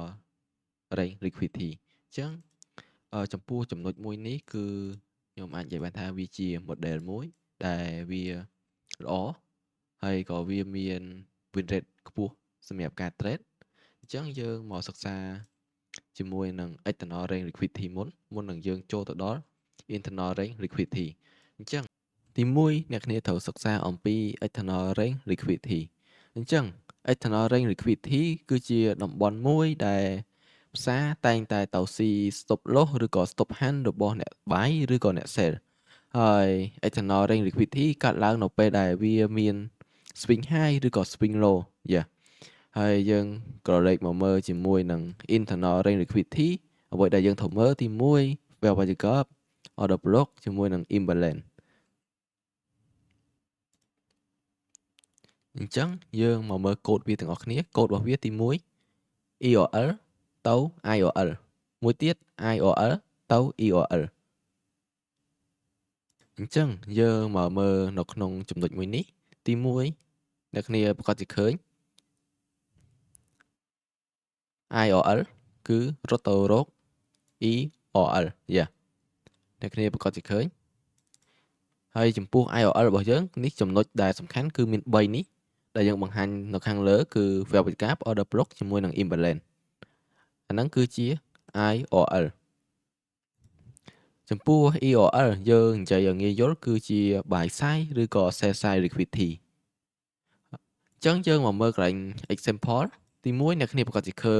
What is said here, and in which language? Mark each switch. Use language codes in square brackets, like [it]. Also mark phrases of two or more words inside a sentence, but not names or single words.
[en] Range Liquidity [km] អញ្ចឹងចំពោះចំណុចមួយនេះគឺខ្ញុំអាចនិយាយបានថាវាជា model មួយដែលវាល្អហើយក៏វាមាន [en] win rate [km] ខ្ពស់សម្រាប់ការ trade អញ្ចឹងយើង មកសិក្សាជាមួយនឹង [en] external range liquidity [km] មុននឹងយើងចូលទៅដល់ [en] internal range liquidity [km] អញ្ចឹងទី1អ្នកគ្នាត្រូវសិ ក្សាអំពី [en] external range liquidity [km] អញ្ចឹង [en] external range liquidity [km] គឺជាតំបន់មួយដែលផ្សារតែងតែទៅស៊ី [en] stop loss [km] ឬក៏ [en] stop hand [km] របស់អ្នក buy ឬក៏អ្នក sell ហើយ [en] external range liquidity [km] កាត់ឡើងនៅពេលដែលវាមាន [en] swing high [km] ឬក៏ [en] swing low [km] ហើយយើងក្រឡេកមកមើលជាមួយនឹង [en] internal range liquidity [km] អ្វីដែលយើងត្រូវមើលទី1 [en] fair value gap order block [km] ជាមួយនឹង imbalance អញ្ចឹងយើងមកមើលកូដវាទាំងអស់គ្នាកូដរបស់វាទី1 EOL ទៅ IOL មួយទៀត IOL ទៅ EOL អញ្ចឹងយើងមកមើលនៅក្នុងចំណុចមួយនេះទី1អ្នកគ្នាប្រកាសជាឃើញ IOL គឺរត់ទៅរក EOL អ្នកគ្នាប្រកាសជាឃើញហើយចំពោះ IOL របស់យើងនេះចំណុចដែលសំខាន់គឺមាន3នេះដែលយើងបង្ហាញនៅខាងលើគឺ [en] fair value gap order block [km] ជាមួយនឹង imbalance អាហ្នឹងគឺជា IOL ចំពោះ EOL យើងនិយាយឲ្យងាយយល់គឺជា [en] buy side [km] ឬក៏ [en] sell side liquidity [km] អញ្ចឹងយើងមកមើលកន្លែង example ទី1អ្នកគ្នាប្រកាសជាឃើ